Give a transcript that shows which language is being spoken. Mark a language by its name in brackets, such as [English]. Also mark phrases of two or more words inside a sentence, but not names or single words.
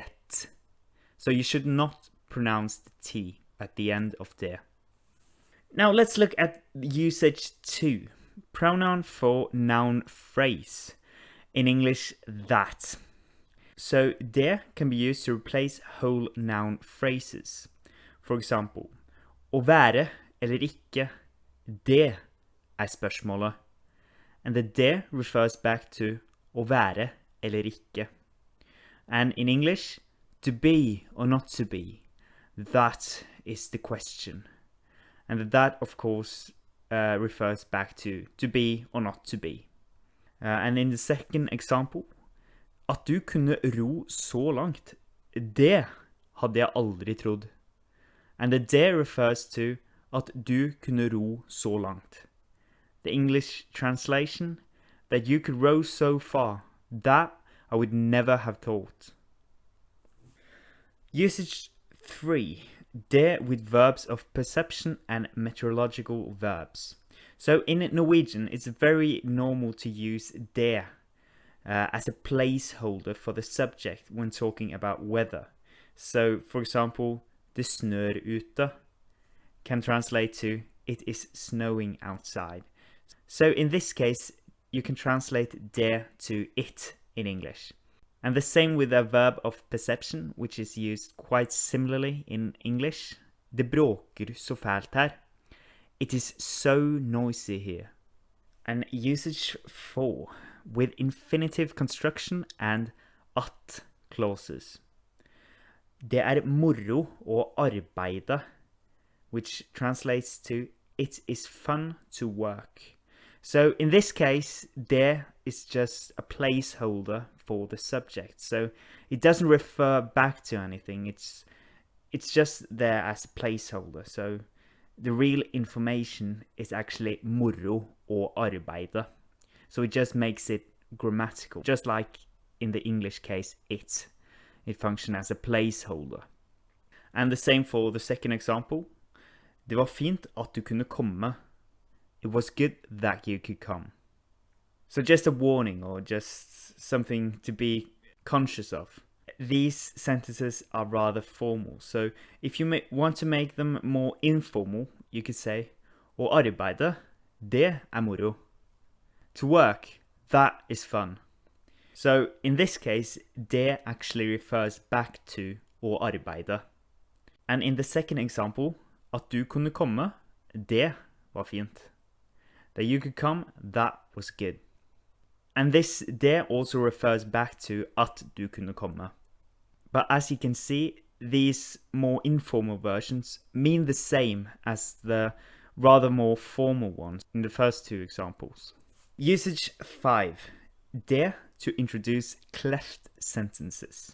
[English] So you should not pronounce the T at the end of det. Now let's look at usage 2. Pronoun for noun phrase. In English, that. So det can be used to replace whole noun phrases. For example, [Norwegian] å være eller ikke, det spørsmålet. [English] And the det refers back to [Norwegian] å være eller ikke. [English] And in English, to be or not to be, that is the question. And the that, of course, refers back to be or not to be. And in the second example, [Norwegian] at du kunne ro så langt, det hadde jeg aldri trodd. [English] And the det refers to [Norwegian] at du kunne ro så langt. [English] The English translation, that you could row so far, that I would never have thought. Usage 3. Det with verbs of perception and meteorological verbs. So in Norwegian, it's very normal to use det as a placeholder for the subject when talking about weather. So, for example, [Norwegian] det snør ute [English] can translate to it is snowing outside. So in this case, you can translate det to it in English. And the same with a verb of perception, which is used quite similarly in English. [Norwegian] Det bråker så fælt her. [English] It is so noisy here. And usage 4. with infinitive construction and at clauses. [Norwegian] Det moro å arbeide, [English] which translates to it is fun to work. So in this case, det is just a placeholder for the subject. So it doesn't refer back to anything. It's just there as a placeholder. So the real information is actually [Norwegian] moro å arbeide. [English] So it just makes it grammatical. Just like in the English case, it functions as a placeholder. And the same for the second example. [Norwegian] Det var fint at du kunne komme. [English] It was good that you could come. So just a warning or just something to be conscious of. These sentences are rather formal. So if you want to make them more informal, you could say [Norwegian] å arbeide, det moro. [English] To work, that is fun. So in this case, det actually refers back to [Norwegian] å arbeide. [English] And in the second example, [Norwegian] at du kunne komme, det var fint. [English] That you could come, that was good. And this det also refers back to [Norwegian] at du kunne komme. [English] But as you can see, these more informal versions mean the same as the rather more formal ones in the first two examples. Usage 5. Det to introduce cleft sentences.